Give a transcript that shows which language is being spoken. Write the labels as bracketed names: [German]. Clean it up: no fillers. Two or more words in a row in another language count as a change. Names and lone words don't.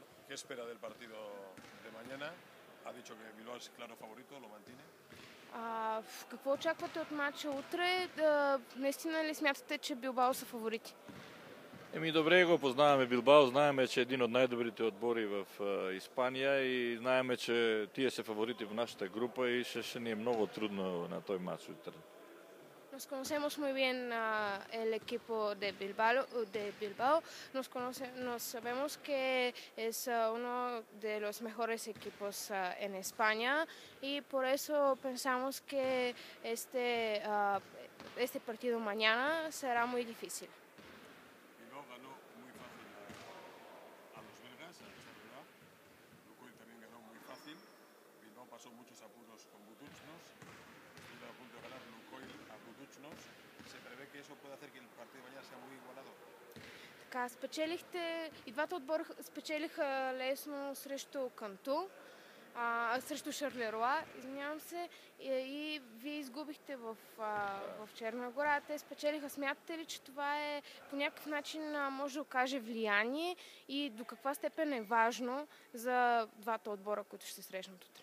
[Spanish] ¿Qué espera del partido de mañana? Ha dicho que Bilbao es claro favorito, lo mantiene. [Bulgarian] Какво очаквате от матча утре? Наистина ли смятате, че Билбао са фаворити? Добре го познаваме Билбао, знаеме, че е един от най-добрите отбори в Испания и знаеме, че тия са фаворити в нашата група и ще ни е много трудно на този матч утре. [Spanish] Nos conocemos muy bien el equipo de Bilbao. Nos sabemos que es uno de los mejores equipos en España y por eso pensamos que este partido mañana será muy difícil. Bilbao ganó muy fácil a los belgas, a Charleroi. Lukoil también ganó muy fácil. Bilbao pasó muchos apuros con Budućnost. Estuvo a punto de ganar Lukoil a Budućnost. ¿Se prevé que eso pueda hacer que el partido de mañana sea muy igualado? [Bulgarian] Така, и двата отбора спечелиха лесно срещу Канту, срещу Шарлеруа, извинявам се, и вие изгубихте в Черна гора. Те спечелиха. Смятате ли, че това е по някакъв начин може да окаже влияние и до каква степен е важно за двата отбора, които ще се срещнат утре?